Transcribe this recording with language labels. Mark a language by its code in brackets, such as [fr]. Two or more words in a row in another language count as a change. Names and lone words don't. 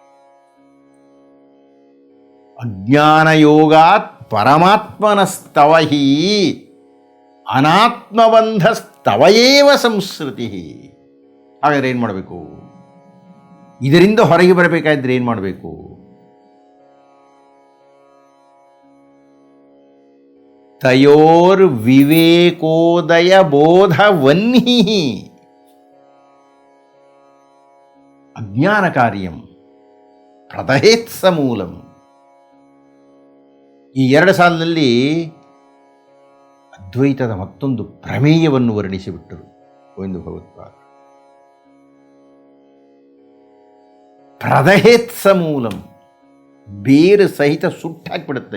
[sa] ಅಜ್ಞಾನಯೋಗಾತ್ ಪರಮಾತ್ಮನಸ್ತವಹಿ ಅನಾತ್ಮಬಂಧಸ್ತವಯೇವ ಸಂಸ್ಕೃತಿ. [kn] ಹಾಗಾದರೆ ಏನು ಮಾಡಬೇಕು? ಇದರಿಂದ ಹೊರಗೆ ಬರಬೇಕಾದ್ರೆ ಏನು ಮಾಡಬೇಕು? [sa] ತಯೋರ್ ವಿವೇಕೋದಯ ಬೋಧವನ್ಹಿ ಅಜ್ಞಾನ ಕಾರ್ಯಂ ಪ್ರದಹೇತ್ಸ ಮೂಲಂ. [kn] ಈ ಎರಡು ಸಾಲಿನಲ್ಲಿ ಅದ್ವೈತದ ಮತ್ತೊಂದು ಪ್ರಮೇಯವನ್ನು ವರ್ಣಿಸಿಬಿಟ್ಟರು ಗೋವಿಂದ ಭಗವತ್ಪಾದ. [sa] ಪ್ರದಹೇತ್ಸ ಮೂಲಂ, [kn] ಬೇರು ಸಹಿತ ಸುಟ್ಟಾಕ್ಬಿಡುತ್ತೆ.